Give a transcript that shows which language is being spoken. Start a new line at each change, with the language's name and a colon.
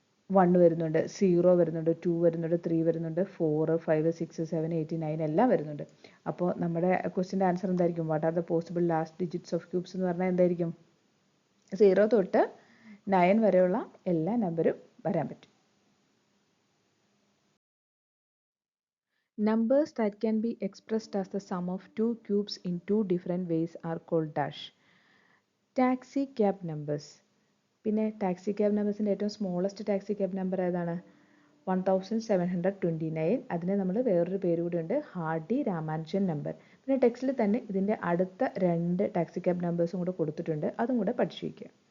Malayalam: 1 വരുന്നുണ്ട്, 0 വരുന്നുണ്ട്, 2 വരുന്നുണ്ട്, 3 വരുന്നുണ്ട്, 4, 5, 6, 7, 8, 9 എല്ലാം വരുന്നുണ്ട്. അപ്പോൾ നമ്മുടെ ക്വസ്റ്റിൻ്റെ ആൻസർ എന്തായിരിക്കും?
English: what are the possible last digits of cubes
Malayalam: എന്ന് പറഞ്ഞാൽ എന്തായിരിക്കും? 0 തൊട്ട് 9 വരെയുള്ള എല്ലാ നമ്പറും വരാൻ പറ്റും.
English: Numbers that can be expressed as the sum of two cubes in two different ways are called dash. Taxi cab numbers.
Malayalam: പിന്നെ ടാക്സി ക്യാബ് നമ്പേഴ്സിൻ്റെ ഏറ്റവും സ്മോളസ്റ്റ് ടാക്സി ക്യാബ് നമ്പർ ഏതാണ്? 1729. അതിന് നമ്മൾ വേറൊരു പേര് കൂടിയുണ്ട്, ഹാർഡി രാമാനുജൻ നമ്പർ. പിന്നെ ടെക്സ്റ്റിൽ തന്നെ ഇതിൻ്റെ അടുത്ത 2 ടാക്സി ക്യാബ് നമ്പേഴ്സും കൂടെ കൊടുത്തിട്ടുണ്ട്, അതും കൂടെ പഠിച്ചു വയ്ക്കുക.